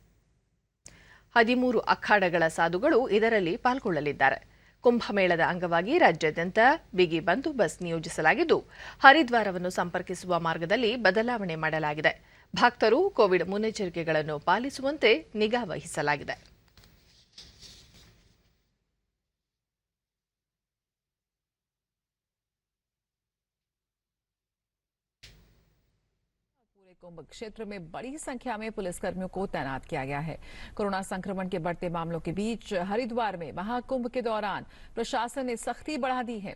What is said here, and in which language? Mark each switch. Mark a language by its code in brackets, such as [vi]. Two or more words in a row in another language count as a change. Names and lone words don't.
[kn] 13 ಅಖಾಡಗಳ ಸಾಧುಗಳು ಇದರಲ್ಲಿ ಪಾಲ್ಗೊಳ್ಳಲಿದ್ದಾರೆ. ಕುಂಭಮೇಳದ ಅಂಗವಾಗಿ ರಾಜ್ಯಾದ್ಯಂತ ಬಿಗಿ ಬಂದೋಬಸ್ತ್ ನಿಯೋಜಿಸಲಾಗಿದ್ದು, ಹರಿದ್ವಾರವನ್ನು ಸಂಪರ್ಕಿಸುವ ಮಾರ್ಗದಲ್ಲಿ ಬದಲಾವಣೆ ಮಾಡಲಾಗಿದೆ. ಭಕ್ತರು ಕೋವಿಡ್ ಮುನ್ನೆಚ್ಚರಿಕೆಗಳನ್ನು ಪಾಲಿಸುವಂತೆ ನಿಗಾ ವಹಿಸಲಾಗಿದೆ. [hi] पूरे कुंभ क्षेत्र में बड़ी संख्या में पुलिसकर्मियों को तैनात किया गया है। कोरोना संक्रमण के बढ़ते मामलों के बीच हरिद्वार में महाकुंभ के दौरान प्रशासन ने सख्ती बढ़ा दी है।